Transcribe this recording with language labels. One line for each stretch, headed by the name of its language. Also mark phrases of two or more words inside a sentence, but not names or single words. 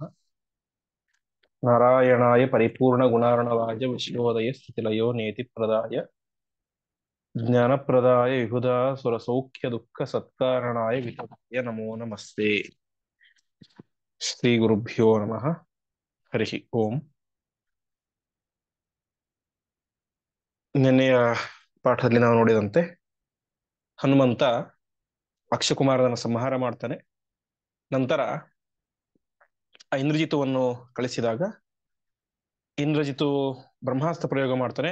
Sanskrit: नारायणाय परिपूर्णगुणार्णवाय विश्वोदय स्थितिलयो नेतिप्रदाय ज्ञानप्रदाय विबुधा सुरसौख्यदुःखसत्कारणाय वितताय नमो नमस्ते। श्रीगुरुभ्यो नमः। हरिः ओಂ।
Kannada: ನಿನ್ನೆಯ ಪಾಠದಲ್ಲಿ ನಾವು ನೋಡಿದಂತೆ ಹನುಮಂತ ಅಕ್ಷಕುಮಾರನ ಸಂಹಾರ ಮಾಡ್ತಾನೆ. ನಂತರ ಇಂದ್ರಜಿತುವನ್ನು ಕಳಿಸಿದಾಗ ಇಂದ್ರಜಿತು ಬ್ರಹ್ಮಾಸ್ತ್ರ ಪ್ರಯೋಗ ಮಾಡ್ತಾನೆ.